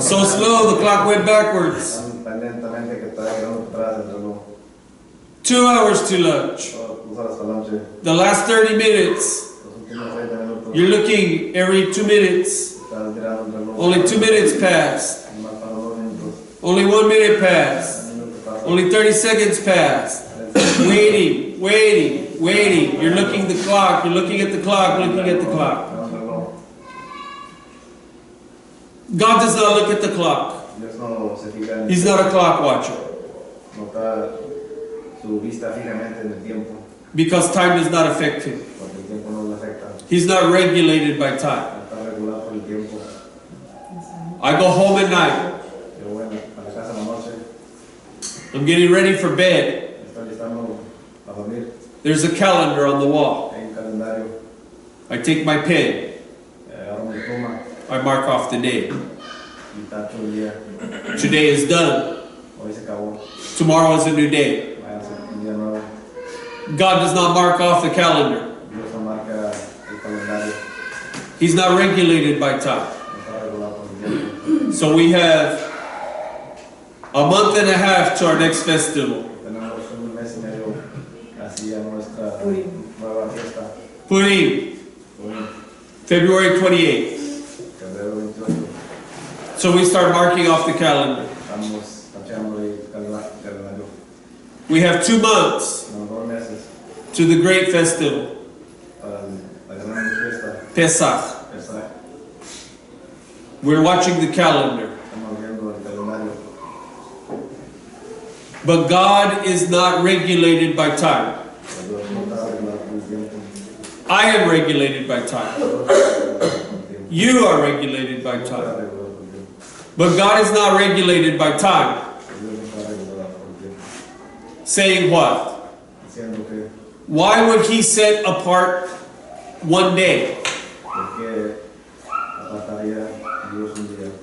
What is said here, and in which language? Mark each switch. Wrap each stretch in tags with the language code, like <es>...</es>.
<en>So slow, the clock went backwards.</en> <es>Tan lentamente que está llegando para atrás el reloj.</es> <en>2 hours to lunch.</en> <es>2 horas para lonche,</es> <en>The last 30 minutes,</en> <es>los últimos 30 minutos,</es> <en>you're looking every 2 minutes.</en> <es>estás mirando el reloj.</es> <en>Only 2 minutes passed.</en> <es>Más para 2 minutos,</es> <en>Only 1 minute passed.</en> <es>un minuto pasa.</es> <en>Only 30 seconds passed. Waiting, waiting, waiting. You're looking at the clock. You're looking at the clock, looking at the clock.</en> <es>Mirando el reloj.</es> <en>God does not look at the clock.</en> <es>Dios no se fija en</es> <en>He's not a clock watcher</en> <es>no está su vista fijamente en el tiempo,</es> <en>because time does not affect him.</en> <es>porque el tiempo no le afecta,</es> <en>He's not regulated by time.</en> <es>no está regulado por el tiempo.</es> <en>I go home at night.</en> <es>Yo voy a la casa en la noche,</es> <en>I'm getting ready for bed.</en> <es>estoy listando a dormir,</es> <en>There's a calendar on the wall.</en> <es>hay un calendario,</es> <en>I take my pen.</en> <es>agarro mi pluma</es> <en>I mark off the day.</en> <es>y tacho el día.</es> <en>Today is done.</en> <es>Hoy se acabó,</es> <en>Tomorrow is a new day.</en> <es>vaya a ser un día nuevo.</es> <en>God does not mark off the calendar.</en> <es>Dios no marca el calendario,</es> <en>He's not regulated by time.</en> <es>no está regulado por el tiempo.</es> <en>So we have a month and a half to our next festival.</en> <es>Tenemos un mes y medio así a nuestra</es> <en>Purim.</en> <es>nueva fiesta,</es> <en>Purim,</en> <es>Purim,</es> <en>February 28th.</en> <es>febrero 28.</es> <en>So we start marking off the calendar.</en> <es>Estamos tachando el calendario.</es> <en>We have 2 months</en> <es>Tenemos 2 meses</es> <en>to the great festival,</en> <es>para la gran fiesta.</es> <en>Pesach.</en> <es>Esa,</es> <en>We're watching the calendar.</en> <es>estamos viendo el calendario.</es> <en>But God is not regulated by time.</en> <es>Pero Dios no está regulado por el tiempo.</es> <en>I am regulated by time.</en> <es>Dios no está regulado por el tiempo.</es> <en>You are regulated by</en> <es>No está</es> <en>time.</en> <es>regulado por el tiempo.</es> <en>But God is not regulated by time.</en> <es>Dios no está regulado por el tiempo.</es> <en>Saying what?</en> <es>Diciendo que</es> <en>Why would He set apart one day?</en> <es>porque apartaría Dios un día.</es>